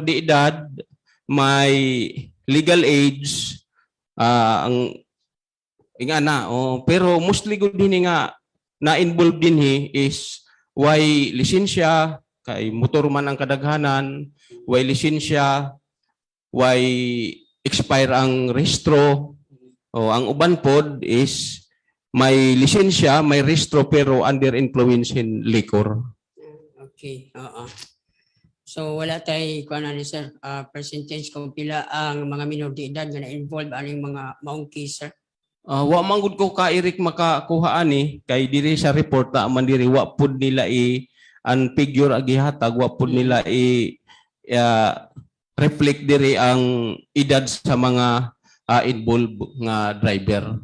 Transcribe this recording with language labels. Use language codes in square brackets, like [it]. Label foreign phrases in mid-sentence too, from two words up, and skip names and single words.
[ceb] de edad, may [en] legal age, [ceb] ang ingana pero mostly ko din nga na-involve din is way lisensya, kay motor man ang kadaghanan, way lisensya, way expire ang rehistro, o ang uban pod is may lisensya, may rehistro pero [en] under influence in liquor. [ceb] Okay, so wala tay kuan ani sir, percentage kung pila ang mga minor de edad nga na-involve aning mga maong case, sir? Wa manggod ko ka, Eric, makakuha ani kay diri sa report ta man diri wa pud nila ang figure agihatag, wa pud nila reflect diri ang edad sa mga involved nga driver.